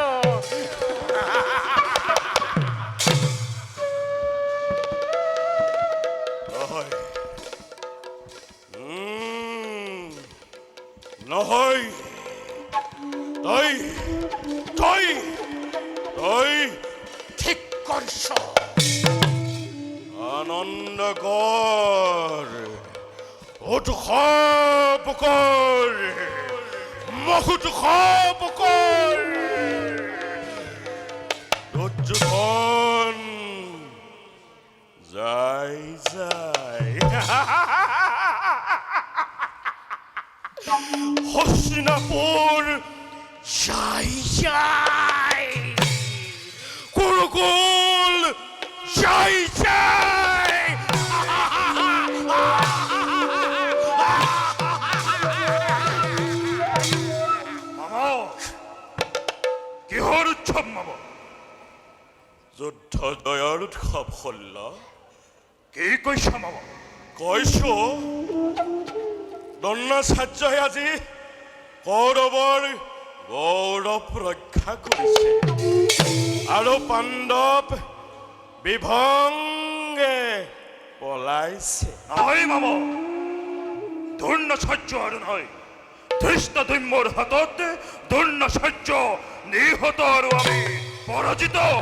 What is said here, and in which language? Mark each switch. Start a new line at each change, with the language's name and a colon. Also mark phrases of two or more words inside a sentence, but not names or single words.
Assamese: নহয় তই তই তই ঠিক কৰিছ আনন্দ কৰ উৎসৱ কৰ মহোৎসৱ কৰ দুৰ্যোধন যাই যাই হস্তিনাপুর যাই যাই কুরুকুল যাই যাই মামা কিহৰ উৎসৱ মামা যুদ্ধ জয়ৰ উৎসৱ হল্ল কি কৈছা মামা কৈছো দ্ৰোণাচাৰ্যই আজি কৌৰৱৰ গৌৰৱ ৰক্ষা কৰিছে আৰু পাণ্ডৱ বিভংগে পলাইছে নহয় মামা দ্ৰোণাচাৰ্য আৰু নহয় ধৃষ্টদ্যুম্নৰ হাতত দ্ৰোণাচাৰ্য নিহত আৰু আমি পৰাজিত